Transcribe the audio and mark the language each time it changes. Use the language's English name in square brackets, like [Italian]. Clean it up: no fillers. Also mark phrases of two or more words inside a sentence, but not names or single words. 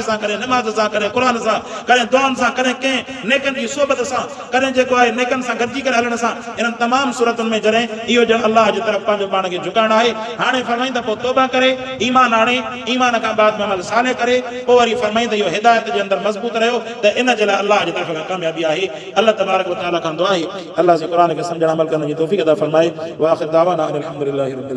[Sindhi] सां करे नमाज़ सां करे क़ुर सां करे दुआउनि सां करे कंहिं नेकनि जी सोबत सां करे जेको आहे नेकनि सां गॾिजी करे हलण सां इन्हनि तमामु सूरतुनि में जॾहिं इहो ॼण अल्लाह जी तरफ़ पंहिंजो पाण खे झुकाइणु आहे हाणे फरमाईंदा पोइ तौबा करे ईमान आणे ईमान खां बाद में अमल साले करे पोइ वरी फरमाईंदा इहो हिदायत जे अंदरि मज़बूत रहियो त इन जे लाइ अल्लाह जी तरफ़ खां कामयाबी आहे अल्लाह [Arabic] تبارك وتعالى [Sindhi] खां दुआ आहे अल्लाह जे क़ुर खे सम्झण अमल करण जी तौफ़ीक़ अता फरमाए [Arabic] وآخر دعوانا أن الحمد لله رب